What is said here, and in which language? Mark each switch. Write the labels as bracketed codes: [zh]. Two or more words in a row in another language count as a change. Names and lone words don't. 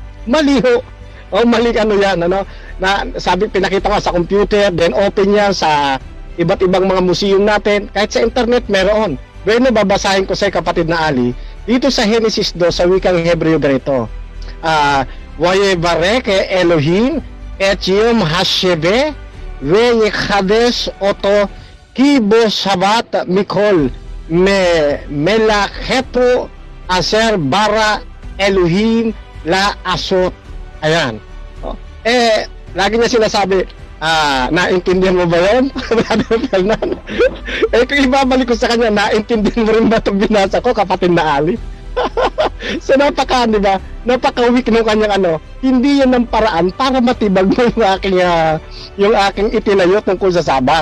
[tl] Mali ho. Mali yan. Na sabi, pinakita ko sa computer, then open niya sa iba't ibang mga museum natin. Kahit sa internet meron. Bueno, babasahin ko sa kapatid na Ali. Dito sa Genesis 2, sa wikang Hebreo ganito. [he] ויברך אלהים את יום השביעי ויקדש אתו כי בו שבת מכל מלאכתו אשר ברא אלהים לעשות. [tl] Ayan. Lagi niya sinasabi, naintindihan mo ba yun? Kung ibabalik ko sa kanya, naintindihan mo rin ba itong binasa ko, kapatid na Ali? So napaka-weak ng kanyang hindi yan ng paraan para matibag mo yung aking itinayo tungkol sa Sabat.